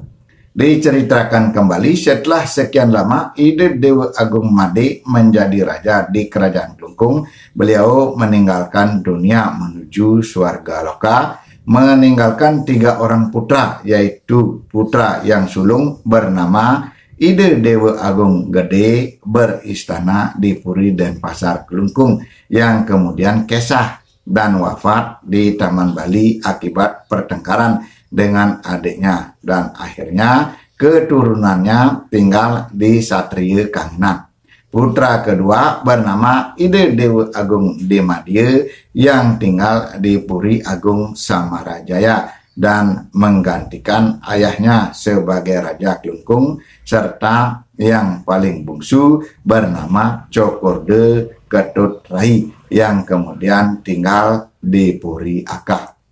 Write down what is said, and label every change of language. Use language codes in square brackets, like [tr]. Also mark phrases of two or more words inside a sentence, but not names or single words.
[id] Diceritakan kembali setelah sekian lama Ide Dewa Agung Made menjadi raja di Kerajaan Kelungkung, beliau meninggalkan dunia menuju Swarga Loka, meninggalkan 3 orang putra, yaitu putra yang sulung bernama Ide Dewa Agung Gede beristana di Puri Denpasar Kelungkung, yang kemudian kesah dan wafat di Taman Bali akibat pertengkaran dengan adiknya, dan akhirnya keturunannya tinggal di Satria Kanginan. Putra kedua bernama Ide Dewa Agung Demadie yang tinggal di Puri Agung Samarajaya dan menggantikan ayahnya sebagai Raja Kelungkung, serta yang paling bungsu bernama Cokorde Ketut Rai yang kemudian tinggal di Puri Akah.